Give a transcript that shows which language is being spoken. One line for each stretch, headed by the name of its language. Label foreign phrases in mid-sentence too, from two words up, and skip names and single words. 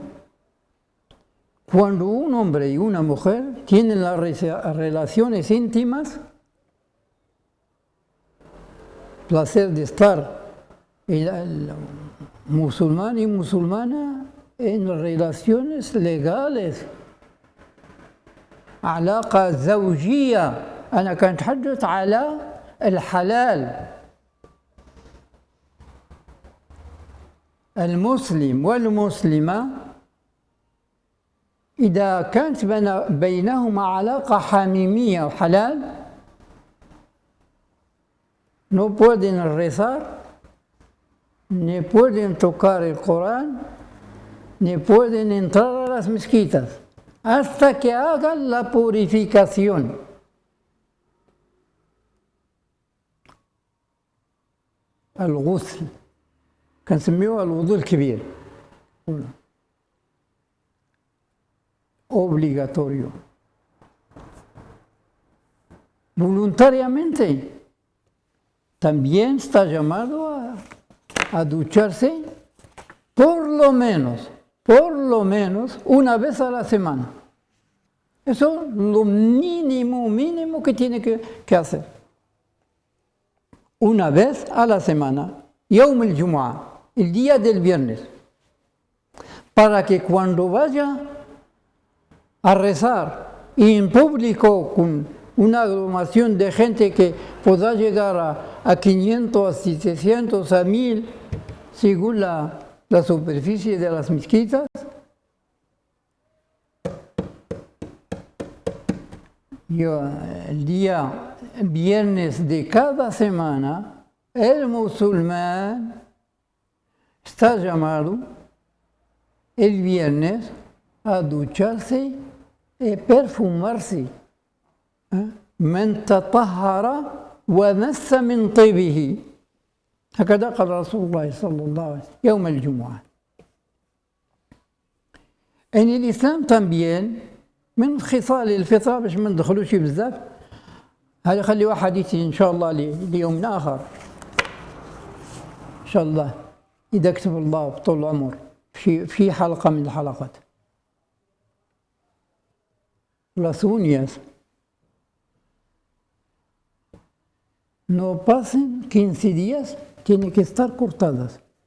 Spanish: Cuando un hombre y una mujer tienen las relaciones íntimas, placer de estar el musulmán y musulmana en relaciones legales.
Arabic: علاقة زوجية. أنا كنتحدث على الحلال. المسلم والمسلمة إذا كانت بينهما علاقة حميمية وحلال
Spanish: no pueden rezar, ni pueden tocar el Corán, ni pueden entrar a las mezquitas hasta que hagan la purificación.
Arabic: الغسل كنسميوه الوضوء الكبير.
Spanish: obligatorio. Voluntariamente también está llamado a ducharse por lo menos una vez a la semana. Eso es lo mínimo que tiene que hacer. Una vez a la semana,
Arabic: يوم الجمعة,
Spanish: el día del viernes, para que cuando vaya a rezar y en público con una aglomeración de gente que pueda llegar a 500, a 700, a 1000, según la superficie de las mezquitas, el día viernes de cada semana, el musulmán está llamado el viernes a ducharse y perfumarse.
Arabic: من تطهر ومس من طيبه هكذا قال رسول الله صلى الله عليه وسلم يوم الجمعة.
Spanish: En el Islam también
Arabic: من خصال الفطرة باش ما ندخلوش بزاف، هذا خليوها حديثي إن شاء الله ليوم آخر إن شاء الله إذا كتب الله طول العمر في حلقة من الحلقات.
Spanish: Las uñas no pasen 15 días, tienen que estar cortadas.